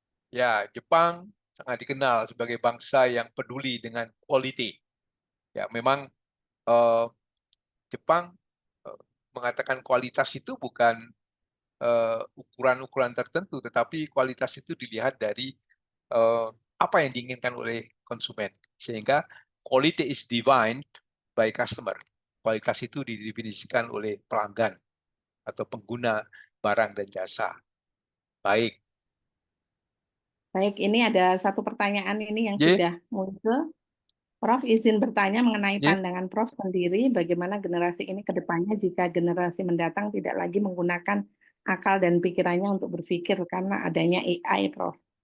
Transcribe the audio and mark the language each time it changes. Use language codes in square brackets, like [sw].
[id] Ya, Jepang sangat dikenal sebagai bangsa yang peduli dengan quality. Ya, memang eh, Jepang mengatakan kualitas itu bukan ukuran-ukuran tertentu, tetapi kualitas itu dilihat dari apa yang diinginkan oleh konsumen. Sehingga [en] quality is defined by customer. [id] Kualitas itu didefinisikan oleh pelanggan atau pengguna barang dan jasa. Baik. Baik, ini ada satu pertanyaan ini yang Y, sudah muncul. Prof izin bertanya mengenai y, pandangan Prof sendiri, bagaimana generasi ini ke depannya jika generasi mendatang tidak lagi menggunakan akal dan pikirannya untuk berpikir karena adanya AI, Prof.